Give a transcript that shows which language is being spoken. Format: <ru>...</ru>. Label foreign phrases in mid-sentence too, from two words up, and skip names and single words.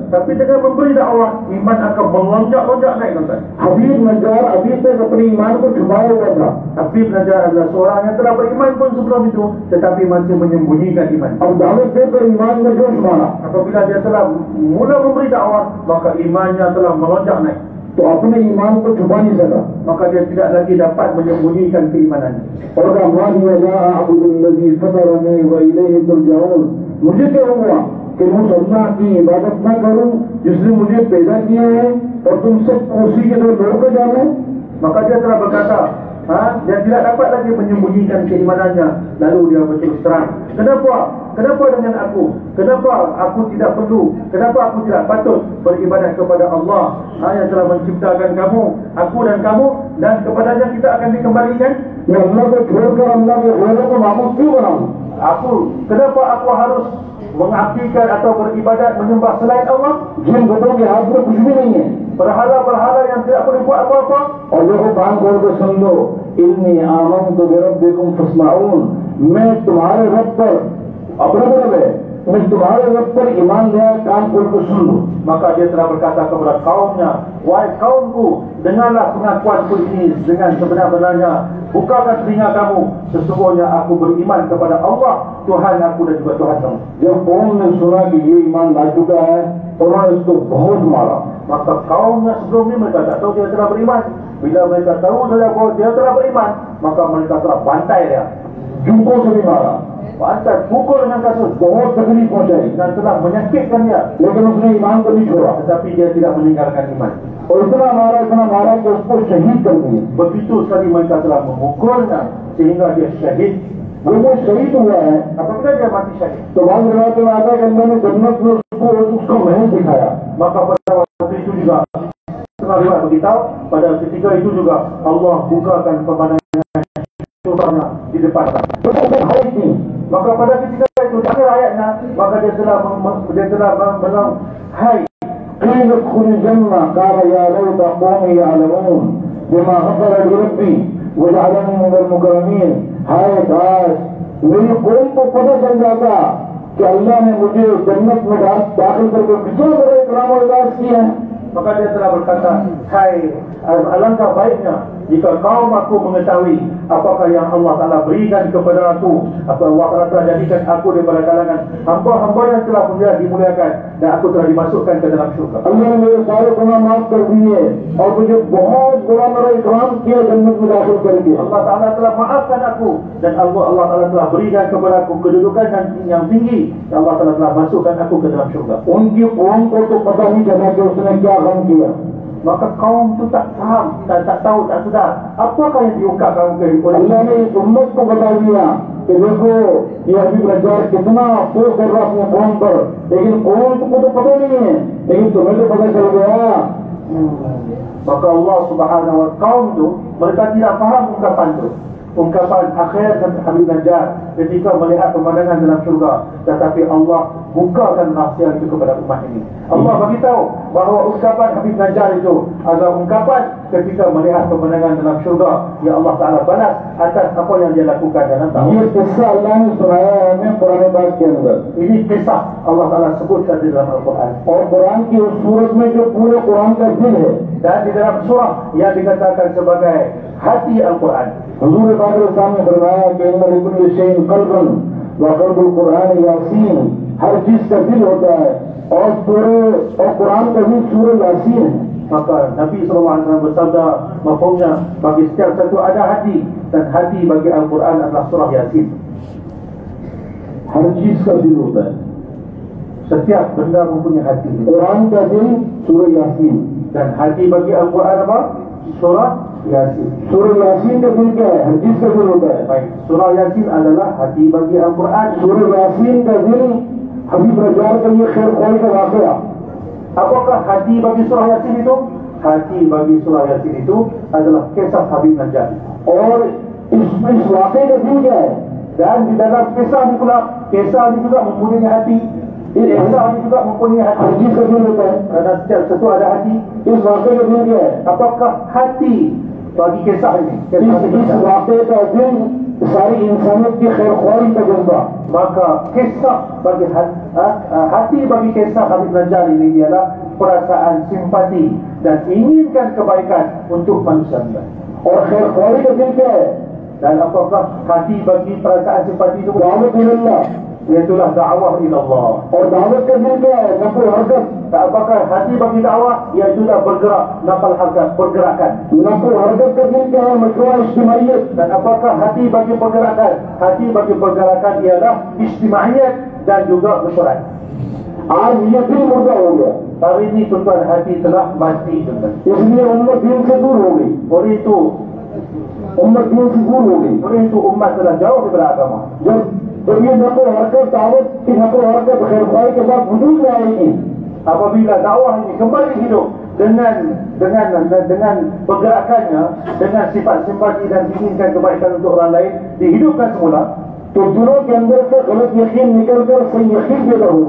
<ms>Tapi dengan memberi dakwah iman akan melonjak-lonjak naik tuan.</ms> <hi>हबीब नज्जार अभी तक अपने ईमान को छुपाया हुआ था,</hi> <ms>Habib Najjar adalah seorang yang telah beriman pun sebelum itu, tetapi masih menyembunyikan iman.</ms> <hi>अब दावत देकर ईमान में जोश मारा</hi> <ms>Apabila dia telah mula memberi dakwah, maka imannya telah melonjak naik.</ms> <hi>तो अपने ईमान को छुपा नहीं सका।</hi> <ms>Maka dia tidak lagi dapat menyembunyikan keimanannya.</ms> <hi>और मुझे क्या हुआ कि मुझ अल्लाह की इबादत न करूं जिसने मुझे पैदा किया है और तुम सब उसी के दो लोग को जानो।</hi> <ms>Maka dia telah berkata, dia tidak dapat lagi menyembunyikan keimanannya. Lalu dia berterus terang, kenapa dengan aku? Kenapa aku tidak perlu? Kenapa aku tidak patut beribadat kepada Allah yang telah menciptakan kamu, aku dan kamu, dan kepadanya kita akan dikembalikan?</ms> <hi>मैं अल्लाह को छोड़कर अल्लाह के गैरों को माबूद क्यों बनाऊं?</hi> <ms>Kenapa aku harus mengabdikan atau beribadat menyembah selain Allah?</ms> <hi>जिन बुतों के हाथ में कुछ भी नहीं है।</hi> <ms>Berhala-berhala yang tidak boleh buat apa-apa.</ms> <hi>और देखो कान खोल के सुन लो,</hi> <ar>إني آمنت بربكم فاسمعون,</ar> <hi>मैं तुम्हारे रब पर, अपना रब है, मैं तुम्हारे रब पर ईमान लाया, कान खोल के सुन लो।</hi> <ms>Maka dia telah berkata kepada kaumnya, wahai kaumku, dengarlah pengakuanku ini dengan sebenar-benarnya. Bukakan telinga kamu, sesungguhnya aku beriman kepada Allah, Tuhan aku dan juga Tuhan kamu.</ms> <hi>जब कौम ने सुना कि ये ईमान ला चुका है, उन्होंने इसको बहुत मारा।</hi> <ms>Maka kaumnya sebelum ini mereka tak tahu dia telah beriman. Bila mereka tahu saja bahawa dia telah beriman, maka mereka telah bantai dia.</ms> <hi>जूतों से भी मारा,</hi> <ms>Bantai, pukul dengan kasus,</ms> <hi>बहुत तकलीफ पहुंचाई,</hi> <ms>dan telah menyakitkan dia.</ms> <hi>लेकिन उसने ईमान को नहीं छोड़ा।</hi> <ms>Tetapi dia tidak meninggalkan iman.</ms> <hi>और इतना मारा कि उसको शहीद कर दिए।</hi> <ms>Begitu sekali mereka telah memukulnya sehingga dia syahid.</ms> <hi>वो शहीद हुआ है</hi> <ms>Apabila dia mati syahid,</ms> <hi>तो बाद रिवायत में आता है कि अल्लाह ने जन्नत में उसको उसका महल दिखाया।</hi> <ms>maka pada waktu itu juga setengah riwayat beritahu, pada ketika itu juga Allah bukakan pemandangan surganya di depan.</ms> <hi>तो वो भाई थी,</hi> <ms>Maka pada ketika itu akhir ayatnya, maka dia telah bilang, hai,</ms> <ar>قيل ادخل الجنة قال يا ليت قومي يعلمون بما غفر لي ربي وجعلني من المكرمين।</ar> <hi>हाय काश मेरी कौम को पता चल जाता कि अल्लाह ने मुझे जन्नत में दाखिल करके कितना बड़ा इकराम और इज़ाज़ किया है।</hi> <ms>maka dia telah berkata, hai, alangkah baiknya jika kaum aku mengetahui apakah yang Allah Ta'ala berikan kepada aku, apa Allah Ta'ala telah jadikan aku daripada kalangan hamba-hamba yang telah dimuliakan, dan aku telah dimasukkan ke dalam syurga.</ms> <hi>अल्लाह ने मेरे सारे गुनाह माफ कर दिए और मुझे बहुत बड़ा मेरा इकराम किया जन्नत में दाखिल करके।</hi> <ms>Allah Ta'ala telah maafkan aku, dan Allah Ta'ala telah berikan kepada aku kedudukan yang tinggi, dan Allah Ta'ala telah masukkan aku ke dalam syurga.</ms> <hi>उनकी कौम को तो पता नहीं चला कि उसने क्या गम किया।</hi> <ms>Maka kaum itu tak faham dan tak tahu, tak sedar apakah yang diungkapkan oleh</ms> <hi>अल्लाह ने इस उम्मत को बता दिया कि देखो ये हबीब नज्जार कितना अफसोस कर रहा अपने कौम पर, लेकिन कौम को तो पता नहीं है, लेकिन तुम्हें तो पता चल गया।</hi> <ms>Maka Allah</ms> <ar>سبحانه و</ar> <ms>kaum itu mereka tidak faham ungkapan akhir dan Habib Najjar ketika melihat pemandangan dalam syurga, tetapi Allah bukakan rahsia itu kepada umat ini. Allah beritahu bahawa ungkapan Habib Najjar itu adalah ungkapan ketika melihat pemandangan dalam syurga yang Allah Ta'ala balas atas apa yang dia lakukan dalam tahun.</ms> <hi>ये किस्सा अल्लाह ने सुनाया है हमें कुरान पाक के अंदर,</hi> <ms>Ini kisah Allah Ta'ala sebutkan di dalam Al-Quran,</ms> <hi>और कुरान की उस सूरत में जो पूरे कुरान का दिल है,</hi> <ms>dan di dalam surah yang dikatakan sebagai hati Al-Quran.</ms> <hi>हुजूर पाक ने सामने फरमाया कि</hi> <ar>إن لكل شيء قلبا وقلب القرآن يس,</ar> <hi>हर चीज का दिल होता है और कुरान का दिल सूरह यासीन है।</hi> <ms>Maka Nabi SAW bersabda, mafhumnya bagi setiap satu ada hati, dan hati bagi Al-Quran adalah surah Yasin.</ms> <hi>हर चीज का दिल होता है,</hi> <ms>Setiap benda mempunyai hati,</ms> <hi>कुरान का दिल सूरह यासीन,</hi> <ms>dan hati bagi Al-Quran apa? Surah Yasin.</ms> <hi>सूरह यासीन का दिल क्या है? हर चीज का दिल होता है।</hi> <ms>Baik, surah Yasin adalah hati bagi Al-Quran.</ms> <hi>सूरह यासीन का दिल हबीब नज्जार का ये खैर ख्वाही का वाक़या,</hi> <ms>Apakah hati bagi surah Yasin itu? Hati bagi surah Yasin itu adalah kisah Habib Najjar.</ms> <hi>और इस वाक़े का दिल क्या है?</hi> <ms>Dan di dalam kisah ini juga mempunyai hati. Ihsan ini juga mempunyai hati.</ms> <hi>हर चीज का दिल होता है।</hi> <ms>Karena setiap sesuatu ada hati.</ms> <hi>इस वाक़े का दिल क्या है?</hi> <ms>Apakah hati bagi kisah ini?</ms> <hi>इस वाक़े का दिल सारी इंसानियत की खैर ख्वाही का जज्बा।</hi> <ms>Maka kisah bagi hati bagi kisah Habib Najjar ini ialah perasaan simpati dan inginkan kebaikan untuk manusia.</ms> <hi>और खैर ख्वाही का दिल क्या है?</hi> <ms>Dan apakah hati bagi perasaan simpati itu?</ms> <hi>दावत इल्लल्लाह।</hi> <ms>Iaitulah dakwah ila Allah.</ms> <hi>और दावत का दिल क्या है? नफल हरकत।</hi> <ms>Apakah hati bagi dakwah? Iaitulah bergerak,</ms> <hi>नफल हरकत,</hi> <ms>pergerakan.</ms> <hi>नफल हरकत का दिल क्या है? मशरूआ इज्तिमाइयत।</hi> <ms>Dan apakah hati bagi pergerakan? Hati bagi pergerakan ialah istimaiyat dan juga mesyuarat.</ms> <hi>आज ये दिल मुर्दा हो गया,</hi> <ms>Hari ini tuan-tuan hati telah mati tuan-tuan.</ms> <hi>इसलिए उम्मत दीन से दूर हो गई।</hi> <ms>Oleh itu umat telah jauh daripada agama.</ms> <hi>जब ये नफल हरकत दावत की नफल हरकत खैर ख्वाही के साथ वजूद में आएगी,</hi> <ms>Apabila dakwah ini kembali hidup dengan pergerakannya, dengan sifat simpati dan inginkan kebaikan untuk orang lain dihidupkan semula,</ms> <hi>तो दिलों के अंदर से गलत यकीन निकलकर सही यकीन पैदा होगा।</hi>